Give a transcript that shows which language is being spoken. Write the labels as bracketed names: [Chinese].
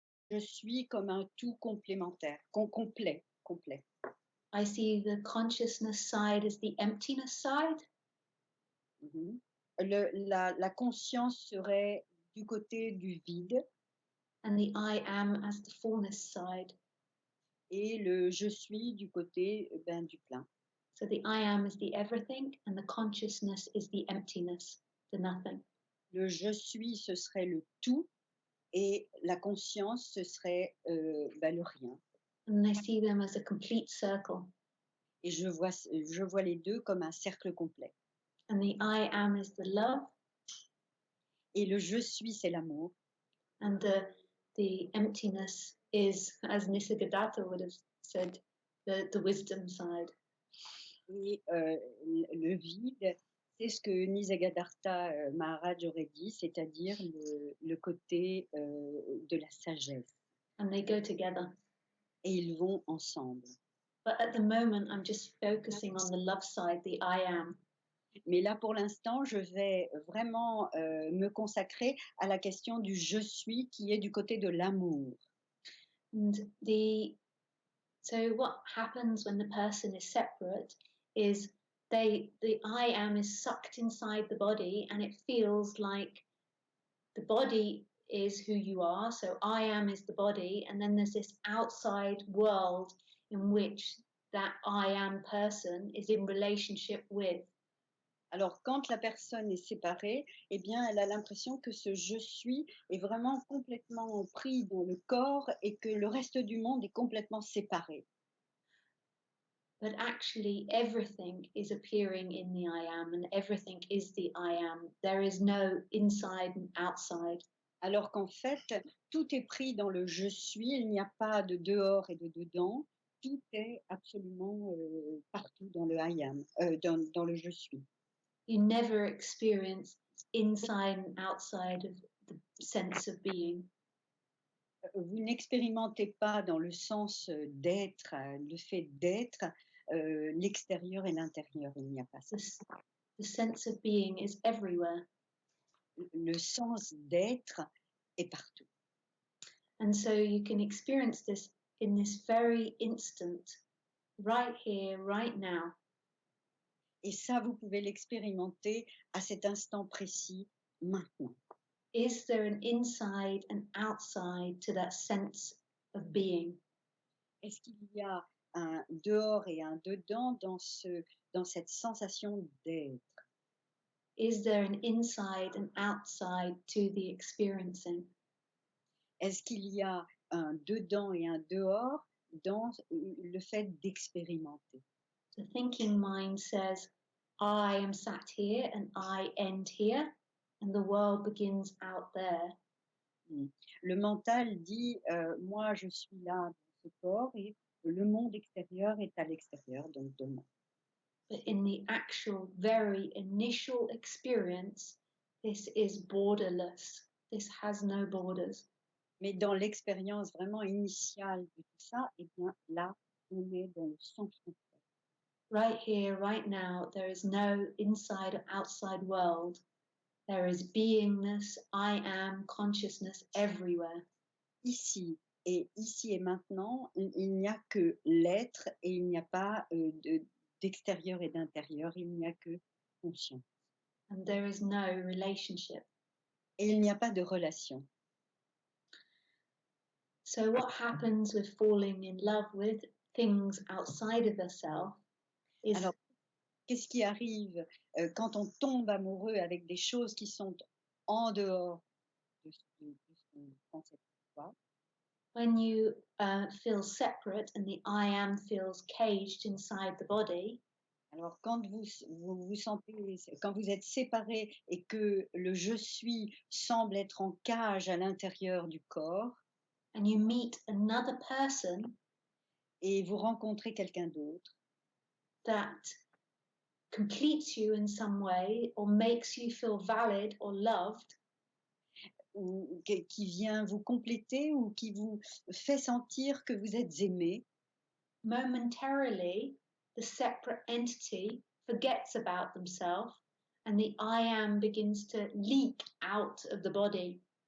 [French] je suis comme un tout complémentaire, complet. [English] I see the consciousness side as the emptiness side. Mhm. [French] La conscience serait du côté du vide [English] And the I am as the fullness side. [French] et le je suis du côté du plein. [English] So the I am is the everything and the consciousness is the emptiness, the nothing. [French] Le je suis, ce serait le tout et la conscience, ce serait le rien. [English] And I see them as a complete circle. [French] Et je vois les deux comme un cercle complet. [English] And the I am is the love. [French] Et le je suis, c'est l'amour. [English] And the emptiness is, as Nisargadatta would have said, the wisdom side. [French] Et le vide, c'est ce que Nisargadatta Maharaj aurait dit, c'est-à-dire le côté de la sagesse. [English] And they go together. [French] Et ils vont ensemble. [English] But at the moment, I'm just focusing on the love side, the I am. [French] Mais là, pour l'instant, je vais vraiment me consacrer à la question du je suis qui est du côté de l'amour. [English] And so what happens when the person is separate is the I am is sucked inside the body and it feels like the body is who you are. So I am is the body, and then there's this outside world in which that I am person is in relationship with. [French] Alors, quand la personne est séparée, eh bien, elle a l'impression que ce je suis est vraiment complètement pris dans le corps et que le reste du monde est complètement séparé. [English] But actually, everything is appearing in the I am, and everything is the I am. There is no inside and outside. [French] Alors qu'en fait, tout est pris dans le je suis, il n'y a pas de dehors et de dedans, tout est absolument partout dans le I am, dans le je suis. [English] You never experience inside and outside of the sense of being. [French] Vous n'expérimentez pas dans le sens d'être, le fait d'être, l'extérieur et l'intérieur, il n'y a pas ça. [English] The sense of being is everywhere. [French] Le sens d'être est partout. [English] And so you can experience this in this very instant, right here, right now. [French] Et ça, vous pouvez l'expérimenter à cet instant précis, maintenant. [English] Is there an inside and outside to that sense of being? [French] Est-ce qu'il y a un dehors et un dedans dans cette sensation d'être? [English] Is there an inside and outside to the experiencing? [French] Est-ce qu'il y a un dedans et un dehors dans le fait d'expérimenter? [English] The thinking mind says, I am sat here and I end here, and the world begins out there. [French] Le mental dit, moi je suis là dans ce corps et le monde extérieur est à l'extérieur, donc de moi. [English] But in the actual, very initial experience, this is borderless. This has no borders. [French] Mais dans l'expérience vraiment initiale de tout ça, eh bien là, on est dans le sens complet. [English] Right here, right now, there is no inside or outside world. There is beingness, I am, consciousness everywhere. [French] Ici et maintenant, il n'y a que l'être et il n'y a pas d'extérieur et d'intérieur, il n'y a que conscience. [English] And there is no relationship. [French] Et il n'y a pas de relation. [English] So what happens with falling in love with things outside of ourselves is... [French] Alors, qu'est-ce qui arrive quand on tombe amoureux avec des choses qui sont en dehors de ce qu'on pense être soi? [English] When you feel separate and the I am feels caged inside the body. [French] Alors, quand vous sentez, quand vous êtes séparés et que le je suis semble être en cage à l'intérieur du corps, [English] and you meet another person, [French] et vous rencontrez quelqu'un d'autre, [English] that completes you in some way or makes you feel valid or loved, [French] ou qui vient vous compléter ou qui vous fait sentir que vous êtes aimé, [English] momentarily, the separate entity forgets about themselves and the I am begins to leak out of the body.